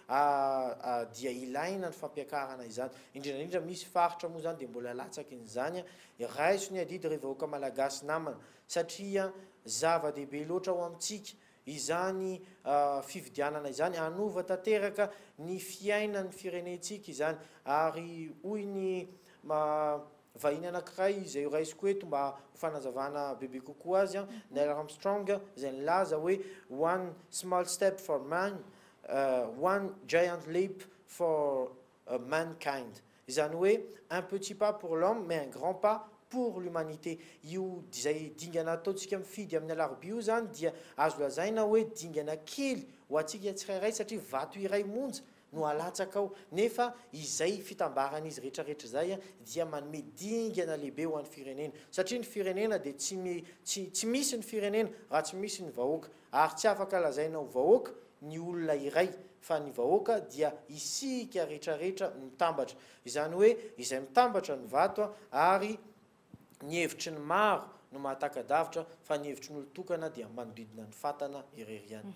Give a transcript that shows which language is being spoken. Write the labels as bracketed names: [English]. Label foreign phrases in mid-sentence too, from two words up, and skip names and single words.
[Malagasy] dia ilaina ny fampiakarana izany indrindrandrindra misy faritra moa zany dia mbola latsaky n'izany raiso ny adidy rehefa vahoaka malagasy namana satria zava-dehibe loatra ho amintsika izany fividianana izany anova tanteraka ny fiainan'ny firenentsika izany ary hoy ny vahiny anankiray izay raisiko eto mba ho fanazavana bebe kokoa azy Neil Armstrong izay nilaza hoe [English] one small step for man one giant leap for mankind [Malagasy] izany hoe [French] un petit pas pour l'homme mais un grand pas pour l'humanité [Malagasy] io izay dingana ataontsika mifidy amin'ny alarobia io zany dia azo lazaina hoe dingana kely ho atsika tsirairay satria vato iray monja no alatsaka ao nefa izay fitambaran'izy rehetrarehetra zay dia manome dingana lehibe ho an'ny firenena satria ny firenena dia tsy misy ny firenena raha tsy misy ny vahoaka ary tsy afaka lazaina ho vahoaka ny olona iray fa ny vahoaka dia isika rehetrarehetra mitambatra izany hoe izay mitambatra ny vato ary ny hevitry ny maro no mahatakadavitra fa ny hevitry ny olotokana dia manodidina ny fatana irery ihany.